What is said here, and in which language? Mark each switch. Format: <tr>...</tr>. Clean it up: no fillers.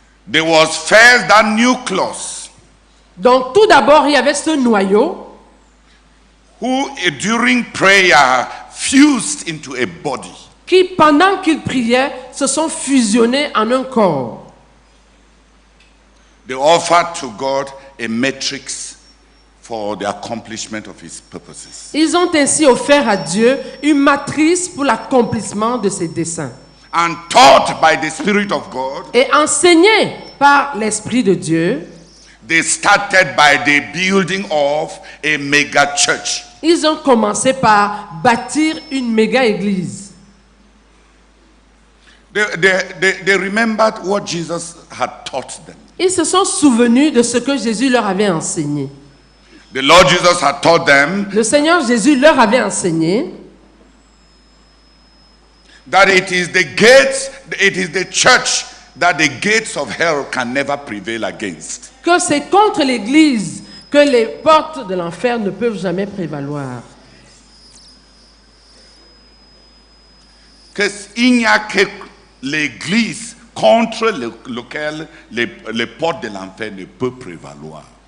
<en>There was first that nucleus.</en> <fr>Donc tout d'abord, il y avait ce noyau</fr> <en>Who during prayer fused into a body.</en> <fr>qui, pendant qu'ils priaient, se sont fusionnés en un corps.</fr> <en>They offered to God a matrix for the accomplishment of his purposes.</en> <fr>Ils ont ainsi offert à Dieu une matrice pour l'accomplissement de ses desseins.</fr> <en>And taught by the Spirit of God,</en> <fr>Et enseignés par l'Esprit de Dieu,</fr> <en>they started by the building of a mega church.</en> <fr>ils ont commencé par bâtir une méga église.</fr> <en>They remembered what Jesus had taught them.</en> <fr>Ils se sont souvenus de ce que Jésus leur avait enseigné.</fr> <en>The Lord Jesus had taught them</en> <fr>Le Seigneur Jésus leur avait enseigné</fr> <en>that it is the church that the gates of hell can never prevail against.</en> <fr>que c'est contre l'église que les portes de l'enfer ne peuvent jamais prévaloir. Il n'y a que l'église contre lequel les portes de l'enfer ne peuvent prévaloir.</fr>